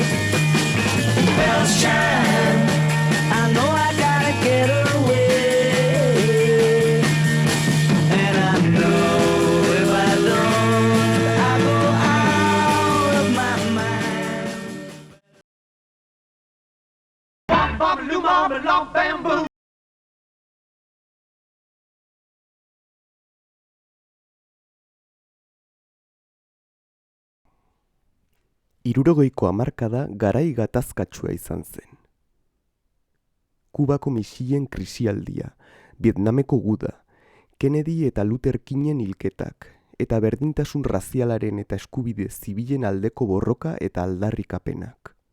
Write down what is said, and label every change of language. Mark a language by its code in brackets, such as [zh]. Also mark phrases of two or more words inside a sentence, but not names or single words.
[en] Bells chime, I know I gotta get away. And I know if I don't, I go out of my mind. Bop, bop, loo, mom, and lump, bamboo. [eu] Hirurogeiko hamarkada garai gatazkatsua izan zen. Kubako misilen krisialdia, Vietnameko guda, Kennedy eta Luther Kingen hilketak, eta berdintasun razialaren eta eskubide zibilen aldeko borroka eta aldarrikapenak.